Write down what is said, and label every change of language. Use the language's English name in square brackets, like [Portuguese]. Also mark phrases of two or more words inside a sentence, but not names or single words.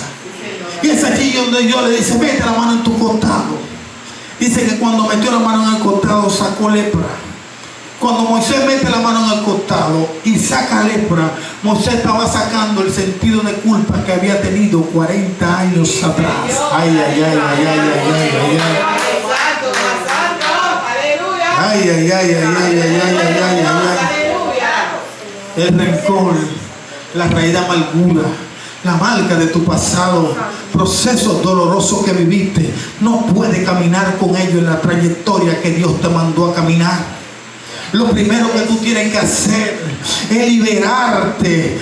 [Spanish] Y es allí donde Dios le dice: mete la mano en tu costado. Dice que cuando metió la mano en el costado sacó lepra. Cuando Moisés mete la mano en el costado y saca lepra, Moisés estaba sacando el sentido de culpa que había tenido 40 años atrás. Ay, ay, ay, ay, ay, ay, ay, ay. Santo, santo, aleluya. Ay, ay, ay, ay, ay, ay, ay, ay, ay, ay. Aleluya. El rencor, la raíz de amargura, la marca de tu pasado, procesos dolorosos que viviste, no puedes caminar con ellos en la trayectoria que Dios te mandó a caminar. Lo primero que tú tienes que hacer es liberarte.